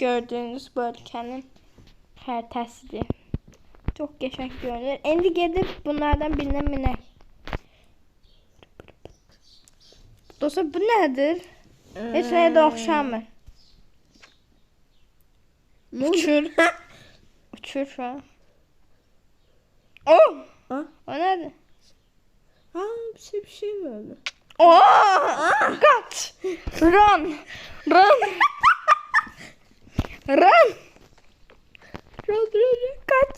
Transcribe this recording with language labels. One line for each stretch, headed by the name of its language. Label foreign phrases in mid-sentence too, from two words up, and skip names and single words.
Azerbaijani: Gördüyünüz bu ölkənin xəritəsidir. Çox qəşəng görünür. İndi gedib bunlardan birinə minək. Dostlar bu nədir? Heç nəyə də oxşamır. Uçur.
Turkish: Uçur şu an. Oh! Ha?
Azerbaijani: O nədir?
Turkish: Ha, bir şey böyle. Oh! Kaç!
English: Run! Run! Run! Run!
Turkish: Kaç!